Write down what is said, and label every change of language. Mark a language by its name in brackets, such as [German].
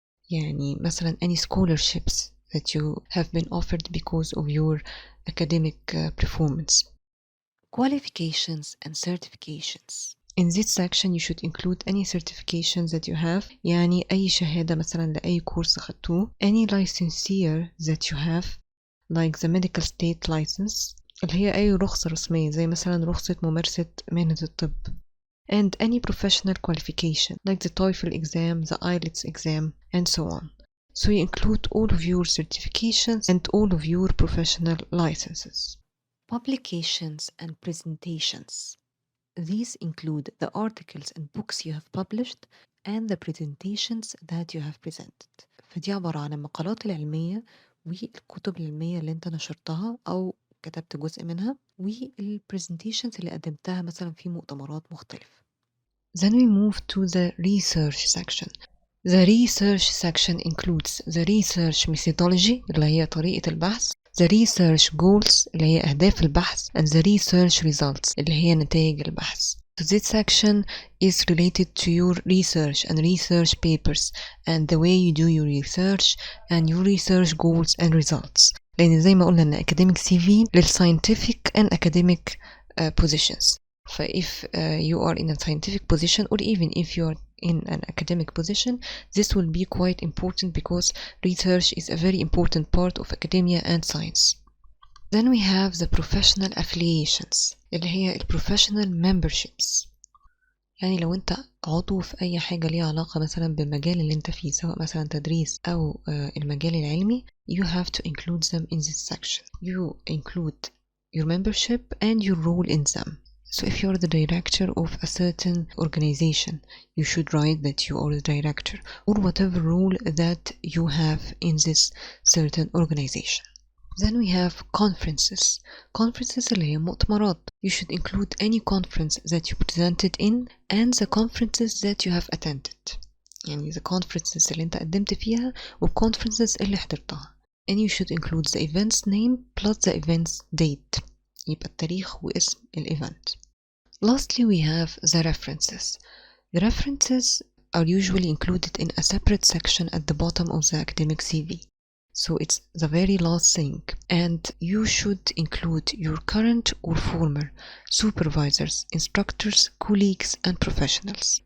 [Arabic] يعني مثلا [English] any scholarships that you have been offered because of your academic performance. Qualifications and certifications. In this section you should include any certifications that you have [Arabic] يعني أي شهادة مثلا لأي كورس أخدتوه. [English] Any licensure that you have like the medical state license [Arabic] اللي هي أي رخصة رسمية زي مثلا رخصة ممارسة مهنة الطب. [English] And any professional qualification like the TOEFL exam, the IELTS exam and so on. So you include all of your certifications and all of your professional licenses. Publications and presentations. These include the articles and books you have published and the presentations that you have presented. [Arabic] فدي عبارة عن المقالات العلمية والكتب العلمية اللي انت نشرتها أو كتبت جزء منها والpresentations اللي قدمتها مثلا في مؤتمرات مختلفة. [English] Then we move to the research section. The research section includes the research methodology [Arabic] اللي هي طريقة البحث, [English] the research goals [Arabic] اللي هي أهداف البحث [English] and the research results [Arabic] اللي هي نتائج البحث. [English] So this section is related to your research and research papers and the way you do your research and your research goals and results. [Arabic] لأن زي ما قلنا إن [English] academic CV للscientific and academic positions. So if you are in a scientific position or even if you are in an academic position, this will be quite important because research is a very important part of academia and science. Then we have the professional affiliations [Arabic] اللي هي [English] professional memberships. [Arabic] يعني لو انت عضو في اي حاجة ليها علاقة مثلا بالمجال اللي انت فيه سواء مثلا تدريس او المجال العلمي, [English] you have to include them in this section. You include your membership and your role in them. So if you're the director of a certain organization, you should write that you are the director or whatever role that you have in this certain organization. Then we have conferences. [Arabic] Conferences اللي هي مؤتمرات. [English] You should include any conference that you presented in and the conferences that you have attended. [Arabic] يعني the conferences اللي انت قدمت فيها والconferences اللي حضرتها. [English] And you should include the event's name plus the event's date. [Arabic] يبقى التاريخ واسم الإيفنت. [English] Lastly, we have the references. The references are usually included in a separate section at the bottom of the academic CV. So it's the very last thing. And you should include your current or former supervisors, instructors, colleagues, and professionals.